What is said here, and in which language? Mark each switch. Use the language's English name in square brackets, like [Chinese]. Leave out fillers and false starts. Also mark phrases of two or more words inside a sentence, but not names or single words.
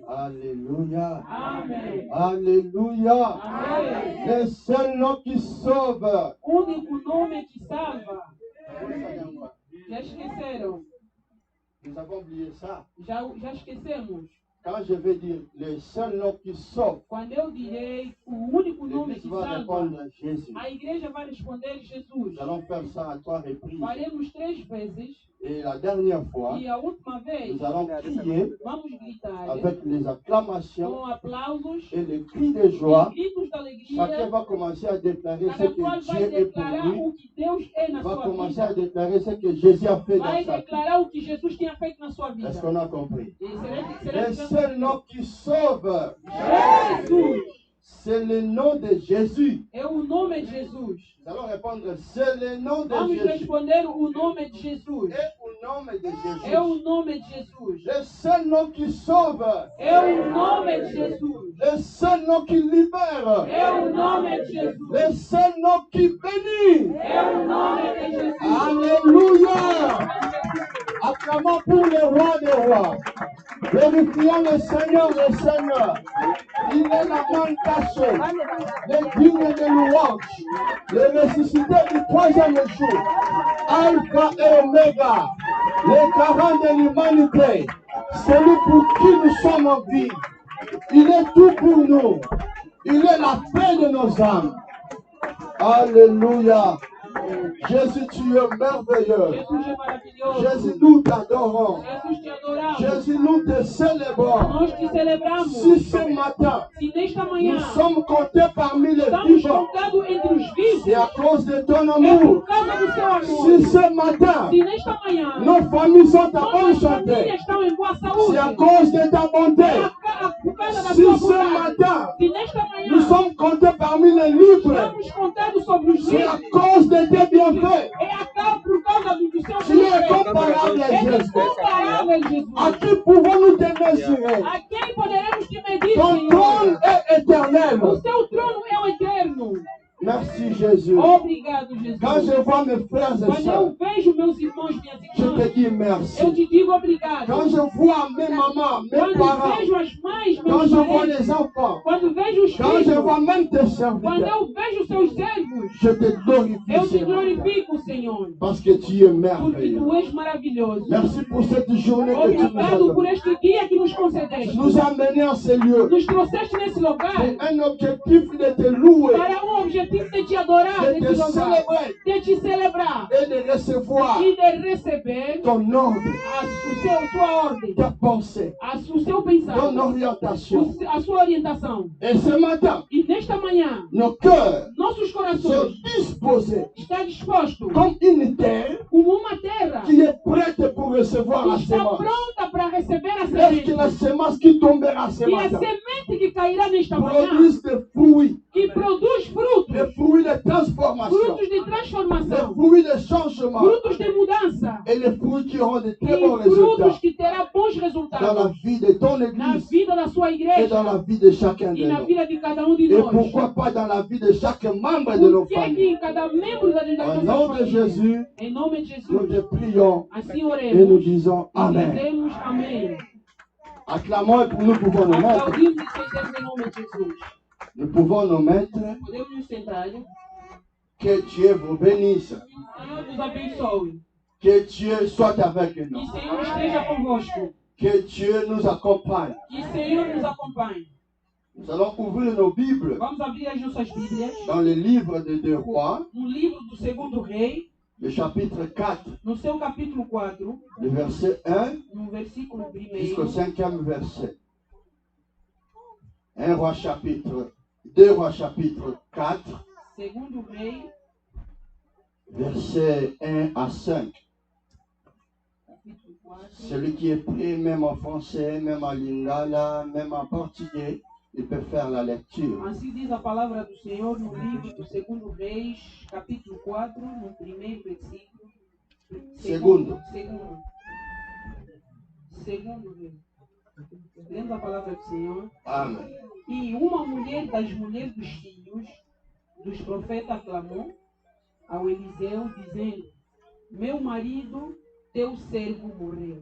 [French] Alléluia. Amen. Alléluia. Amen. Le seul nom qui sauve. [Portuguese] Único nome que salva. Já esqueceram? [French] Nous avons oublié ça. [Portuguese] Já esquecemos. [French] Quand je vais dire le seul nom qui sauve, [Portuguese] Quando eu direi o único nome [French] l'Église [Portuguese] que [French] va [Portuguese] salva, [French] répondre Jésus. [Portuguese] a igreja vai responder Jesus. [French] Nous allons faire ça à 3 reprises. [Portuguese] Faremos 3 vezes. [French] Et la dernière fois, [Portuguese] E a última vez, [French] nous allons crier [Portuguese] vamos gritar [French] avec les acclamations [Portuguese] com aplausos [French] et les cris de joie. [Portuguese] e gritos de alegria. [French] Chacun va commencer à déclarer ce [Portuguese] Cada qual [French] que [Portuguese] vai [French] Dieu est pour [Portuguese] declarar [French] lui. [Portuguese] o que Deus é na [French] Va [Portuguese] sua [French] commencer à [Portuguese] vida. [French] déclarer ce que Jésus a fait dans [Portuguese] Vai [French] sa vie. [Portuguese] declarar o que Jesus tinha feito na sua vida. [French] Est-ce qu'on a compris? [Portuguese] E será [French] Le seul nom qui sauve, [Portuguese] Jesus [French] c'est le nom de Jésus. [Portuguese] é o nome de Jesus. [French] Nous allons répondre, c'est le nom de [Portuguese] Vamos [French] Jésus. [Portuguese] responder o nome de Jesus. [French] Et au nom de Jésus. [Portuguese] É o nome de Jesus. [French] Le seul nom qui sauve, [Portuguese] É o nome de Jesus. [French] le seul nom qui libère, [Portuguese] É o nome de Jesus. [French] le seul nom qui bénit. [Portuguese] É o nome de Jesus. [French] Alléluia! Acclamons pour le roi des rois. Glorifions le Seigneur des seigneurs. Il est la main cachée, le digne de louange, le ressuscité du 3e jour, Alpha et Omega, le garant de l'humanité, celui pour qui nous sommes en vie. Il est tout pour nous. Il est la paix de nos âmes. Alléluia. Jésus, tu es merveilleux. [Portuguese] Jesus é maravilhoso. [French] Jésus, nous t'adorons. [Portuguese] Jesus te adoramos. [French] Jésus, nous te célébrons. [Portuguese] Nós te celebramos. [French] Si ce matin, [Portuguese] Se nesta [French] nous [Portuguese] manhã [French] sommes comptés parmi les [Portuguese] estamos [French] vivants, [Portuguese] contados entre os vivos, [French] c'est à cause de ton [Portuguese] é [French] amour. [Portuguese] por causa do seu amor. [French] Si ce matin, [Portuguese] Se nesta manhã [French] nos familles sont en bonne [Portuguese] nossas [French] santé, [Portuguese] famílias estão em boa saúde, [French] c'est à cause de ta bonté. [Portuguese] por causa da [French] Si [Portuguese] sua [French] ce [Portuguese] bondade. [French] matin, [Portuguese] Se nesta manhã [French] nous sommes comptés parmi les libres, [Portuguese] estamos contados sobre os [French] c'est à [Portuguese] vivos, [French] cause de tes bienfaits. [Portuguese] por causa do seu [French] Tu es [Portuguese] poder. [French] incomparable, [Portuguese] É [French] Jésus. [Portuguese] incomparável, Jesus. [French] À qui pouvons-nous te mesurer? [Portuguese] A quem poderemos te medir, [French] Ton [Portuguese] Senhor? [French] trône est éternel. [Portuguese] O seu trono é o eterno. [French] Merci, Jésus. [Portuguese] Obrigado, Jesus. [French] Quand je vois mes frères et [Portuguese] Quando [French] sœurs, [Portuguese] eu vejo meus irmãos, minhas [French] je te [Portuguese] irmãs, [French] dis [Portuguese] eu [French] merci. [Portuguese] te digo obrigado. [French] Quand je vois mes mamans, mes [Portuguese] Quando [French] parents, [Portuguese] vejo as mães, [French] quand [Portuguese] meus [French] je vois [Portuguese] parentes, [French] les enfants, [Portuguese] quando vejo os [French] quand je [Portuguese] filhos, [French] vois même tes [Portuguese] quando [French] serviteurs, [Portuguese] eu vejo os seus servos, [French] je te glorifie, [Portuguese] eu te [French] Seigneur, [Portuguese] glorifico, Senhor, [French] parce que tu es [Portuguese] porque [French] merveilleux. [Portuguese] tu és maravilhoso. [French] Merci pour cette journée que tu nous as [Portuguese] Obrigado por [French] donnée. [Portuguese] este dia que nos concedeste. [French] Nous as menés en ces lieux [Portuguese] Nos trouxeste nesse lugar [French] pour un objectif de te louer, [Portuguese] para objetivo de te adorar, [French] de [Portuguese] nesse [French] te [Portuguese] lugar, [French] célébrer [Portuguese] de te celebrar [French] et de recevoir [Portuguese] e de receber [French] ton ordre, [Portuguese] sua ordem, [French] ta pensée, [Portuguese] o seu pensar, [French] ton orientation. [Portuguese] a sua orientação. [French] Et ce matin, [Portuguese] E nesta manhã, [French] nos cœurs [Portuguese] nossos [French] sont [Portuguese] corações [French] disposés [Portuguese] estão dispostos [French] comme une terre [Portuguese] como uma terra [French] qui est prête pour recevoir la [Portuguese] que está [French] semence. [Portuguese] pronta para receber a [French] Est-ce que la [Portuguese] semente. [French] semence qui tombera ce [Portuguese] E a [French] matin [Portuguese] semente que cairá nesta manhã, [French] produise des fruits, [Portuguese] que produz frutos, [French] des fruits de transformation, [Portuguese] frutos de [French] des [Portuguese] transformação, [French] fruits de changement [Portuguese] frutos de mudança [French] et les fruits qui auront de [Portuguese] e [French] très bons résultats [Portuguese] frutos que terá bons [French] dans la [Portuguese] resultados [French] vie de ton [Portuguese] na [French] église [Portuguese] vida da sua [French] et [Portuguese] igreja [French] dans la vie de chacun de [Portuguese] e na [French] nous. [Portuguese] vida de cada um de [French] Et [Portuguese] nós. [French] pourquoi pas dans la vie de chaque membre de nos [Portuguese] Por que que [French] familles. [Portuguese] em cada membro das [French] Au [Portuguese] nossas [French] nom de [Portuguese] famílias, [French] Jésus, [Portuguese] em nome de [French] nous [Portuguese] Jesus, [French] te prions [Portuguese] assim [French] et nous [Portuguese] oremos [French] disons [Portuguese] e [French] Amen. [Portuguese] dizemos amém. [French] Acclamons et nous pouvons nous mettre. [Portuguese] Aplaudimos e sentemos em nome de Jesus. [French] Nous pouvons nous mettre. [Portuguese] Podemos nos sentar. [French] Que Dieu vous bénisse. [Portuguese] O Senhor nos abençoe. [French] Que Dieu soit avec [Portuguese] Que [French] nous. [Portuguese] o Senhor esteja convosco. [French] Que Dieu nous accompagne. [Portuguese] Que o Senhor nos acompanhe. [French] Nous allons ouvrir nos Bibles [Portuguese] Vamos abrir as nossas Bíblias [French] dans le livre de 2 Rois, [Portuguese] no livro do segundo rei, [French] le chapitre 4, [Portuguese] no seu capítulo 4, [French] le verset 1 [Portuguese] no versículo 1, [French] jusqu'au 5e verset. 2 Rois chapitre 4, [Portuguese] segundo rei, [French] verset 1 à 5. [Portuguese] capítulo 4. [French] Celui qui est prêt, même en français, même en lingala, même en portugais, il peut faire la lecture. [Portuguese] Assim diz a palavra do Senhor no livro do segundo Reis, capítulo 4, no primeiro versículo. Segundo. Segundo rei. Lemos a palavra do Senhor. Amen. E uma mulher das mulheres dos filhos dos profetas clamou ao Eliseu, dizendo: Meu marido, teu servo, morreu.